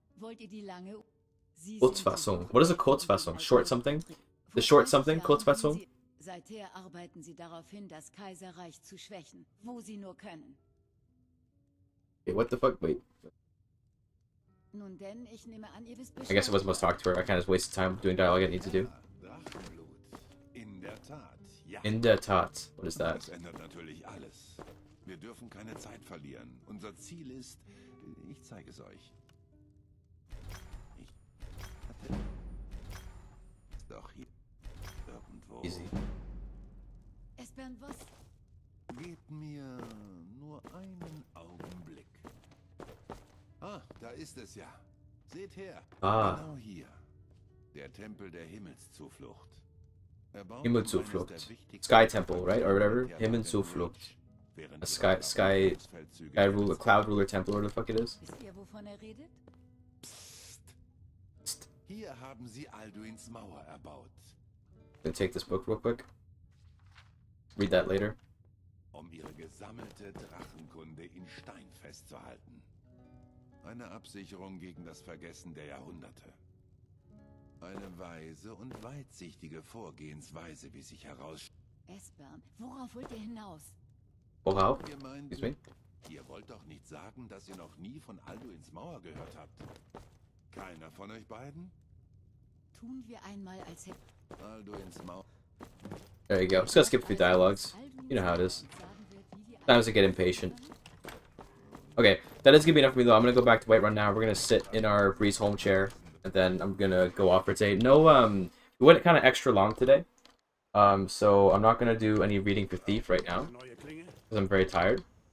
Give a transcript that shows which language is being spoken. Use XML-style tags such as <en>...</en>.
<de>Wollt ihr die lange...</de> <en>Kurzfassung. What is a Kurzfassung? Short something? The short something? Kurzfassung?</en> <de>Seither arbeiten sie darauf hin, das Kaiserreich zu schwächen, wo sie nur können.</de> <en>Okay, what the fuck? Wait.</en> <de>Nun denn, ich nehme an, ihr wisst</de> <en>I guess I wasn't supposed to talk to her. I kind of wasted time doing dialogue I didn't need to do.</en> <de>Drachenblut. In der Tat, ja. In der Tat.</de> <en>What is that?</en> <de>Das ändert natürlich alles. Wir dürfen keine Zeit verlieren. Unser Ziel ist... Ich zeige es euch. Ich hatte... Doch hier... Irgendwo...</de> <en>Easy.</en> <de>Esbern, was? Gebt mir nur einen Augenblick. Ah, da ist es ja. Seht her. Ah. Genau hier. Der Tempel der Himmelszuflucht.</de> <en>Himmelszuflucht. Sky Temple, right? Or whatever. Himmelszuflucht. A sky ruler, cloud ruler temple, or the fuck it is.</en> <de>Wisst ihr, wovon redet? Psst. Hier haben sie Alduins Mauer erbaut.</de> <en>Gonna take this book real quick. Read that later.</en> <de>Um ihre gesammelte Drachenkunde in Stein festzuhalten. Eine Absicherung gegen das Vergessen der Jahrhunderte. Eine weise und weitsichtige Vorgehensweise, wie sich herausstellt. Esbern, worauf wollt ihr hinaus? Worauf? Ihr meint,</de> <en>Excuse me?</en> <de>ihr wollt doch nicht sagen, dass ihr noch nie von Alduins Mauer gehört habt. Keiner von euch beiden? Tun wir einmal als hätten... Alduins Mauer...</de> <en>There you go. Just gotta skip through dialogues. You know how it is. Sometimes I get impatient. Okay, that is gonna be enough for me though. I'm gonna go back to Whiterun now. We're gonna sit in our Breeze home chair, and then I'm gonna go off for today. No, we went kind of extra long today. So I'm not gonna do any reading for Thief right now, because I'm very tired.</en>